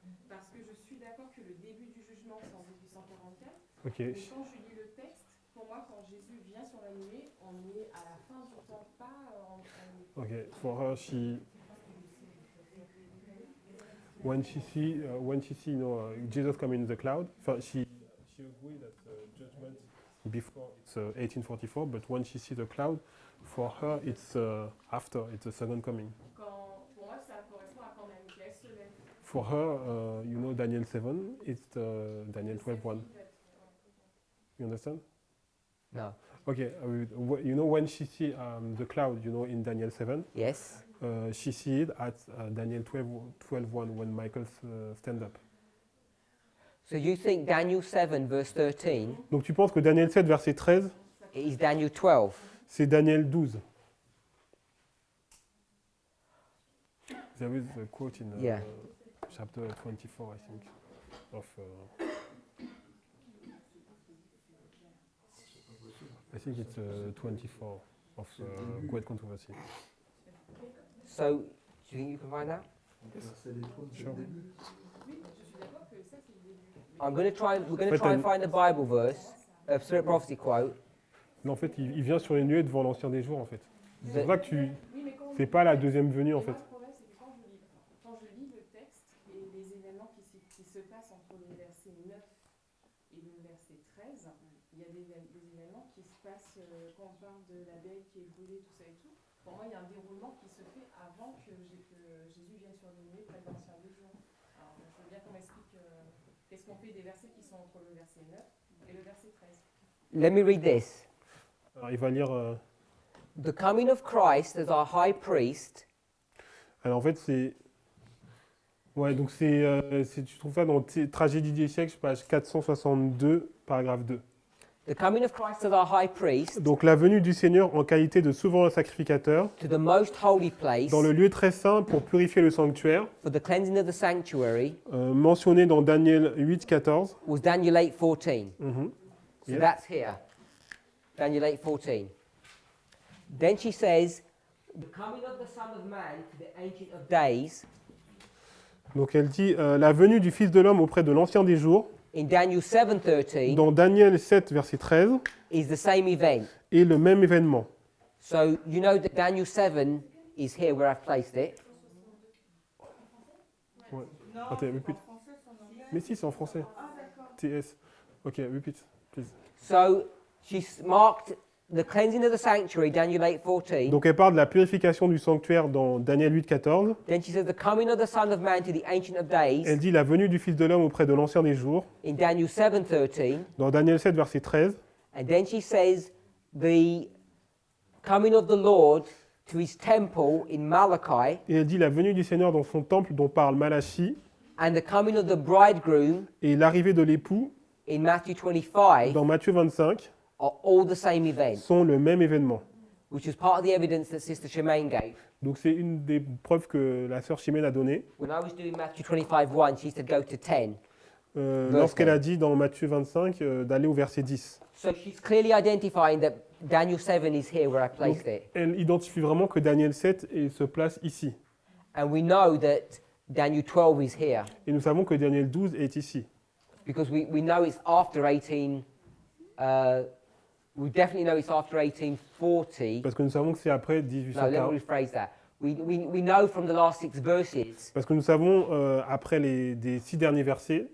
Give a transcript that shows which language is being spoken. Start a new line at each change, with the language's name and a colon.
French: Parce que je suis d'accord que le début du jugement, c'est en 1844. Ok, Mais quand je lis le texte, pour moi, quand Jésus vient sur la nuée, on est à la fin du temps, pas okay.
English: For her, when she see, you know, Jesus coming in the cloud, she agreed that judgment before it's 1844, but when she sees the cloud, for her it's after, it's the second coming.
French: pour moi, ça correspond à quand Michael se lève.
English: For her, you know, Daniel 7, it's Daniel 12:1. You understand? No. Okay, you know when she see the cloud, you know, in Daniel 7, Yes. she see it at Daniel 12:1 when Michael stand up. So you think Daniel 7 verse 13
French: Donc tu penses que Daniel 7 verset 13,
English: is Daniel 12?
French: c'est Daniel 12.
English: There is a quote in Yeah. chapter 24, I think, of. I think it's 24 of Great Controversy. So do you think you can find that?
French: C'est les trônes, c'est
English: Sure.
French: le début. Oui, je suis d'accord que ça, c'est le début.
English: We're going to But try and then- find the Bible verse, a Spirit Prophecy quote.
French: Mais en fait, il vient sur les nuées devant l'Ancien des Jours, en fait. C'est that- pour ça que tu. Oui, mais quand C'est pas la deuxième venue, en Et moi, fait. le problème, c'est que quand je lis le texte et les événements qui se passent entre le verset 9 et le verset 13, il y a des événements qui se passent quand on parle de l'abeille qui est brûlée, tout ça et tout. Pour moi, il y a un déroulement qui se fait avant que Jésus vienne sur les nuées près de l'Ancien des Jours. Alors, je veux bien qu'on m'explique qu'est-ce qu'on fait des versets qui sont entre le verset 9 et le verset 13.
English: Let me read this.
French: Alors, il va lire.
English: The coming of Christ as our high priest
French: Alors, en fait, c'est. Ouais, donc tu trouves ça dans Tragédie des siècles, page 462, paragraphe 2.
English: the coming of Christ as our high priest
French: Donc, la venue du Seigneur en qualité de souverain sacrificateur
English: to the most holy place
French: dans le lieu très saint pour purifier le sanctuaire,
English: for the cleansing of the sanctuary
French: mentionné dans Daniel 8, 14.
English: was Daniel 8:14. Mhm. So Yeah. that's here. Daniel 8:14. Then she says, the coming of the Son of Man to the Ancient of Days
French: Donc, elle dit la venue du Fils de l'homme auprès de l'Ancien des Jours,
English: in Daniel 7:13
French: dans Daniel 7, verset 13,
English: is the same event.
French: est le même événement.
English: So you know that Daniel 7 is here where I've placed it.
French: Ouais. Non, Attends, c'est
English: repeat.
French: en français, c'est en anglais. Mais si, c'est en français. Ah, d'accord.
English: TS. Ok, repeat, please. So she's marked the cleansing of the sanctuary, Daniel 8:14.
French: Donc elle parle de la purification du sanctuaire dans Daniel 8,14.
English: Then she says the coming of the Son of Man to the Ancient of Days
French: Elle dit la venue du Fils de l'homme auprès de l'Ancien des jours,
English: in Daniel 7:13.
French: dans Daniel 7, verset 13.
English: And then she says the coming of the Lord to his temple in Malachi,
French: Et elle dit la venue du Seigneur dans son temple dont parle Malachie,
English: and the coming of the bridegroom
French: et l'arrivée de l'époux
English: in Matthew 25
French: dans Matthieu 25
English: are all the same event,
French: sont le même événement.
English: which is part of the evidence that Sister Shemaine gave.
French: Donc c'est une des preuves que la sœur Chimène a données.
English: When I was doing Matthew 25:1, she said go to 10.
French: Lorsqu'elle a dit dans Matthieu 25 d'aller au verset 10.
English: So she's clearly identifying that Daniel 7 is here where I placed it.
French: Elle identifie vraiment que Daniel 7 se place ici.
English: And we know that Daniel 12 is here
French: Et nous savons que Daniel 12 est ici.
English: because we know it's after 18. We definitely know it's after 1840.
French: Parce que nous savons que c'est après
English: No, let me 1840. rephrase that. We know from the last 6 verses
French: Parce que nous savons, après des 6 derniers versets,